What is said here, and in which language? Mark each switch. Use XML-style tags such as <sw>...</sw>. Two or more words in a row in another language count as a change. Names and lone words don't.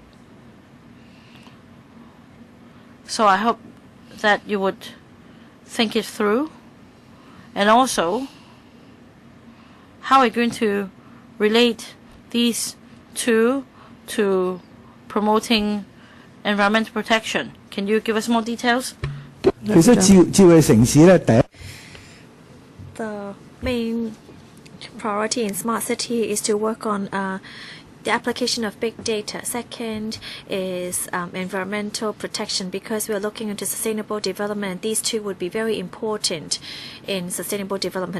<en>So I hope that you would think it through, and also how are we going to relate these two to promoting environmental protection. Can you give us more details?</en> <yue>其實智慧城市咧，第一</yue> <en>The main priority in smart city is to work on the application of big data. Second is environmental protection, because we are looking into sustainable development. These two would be very important in sustainable development.</en>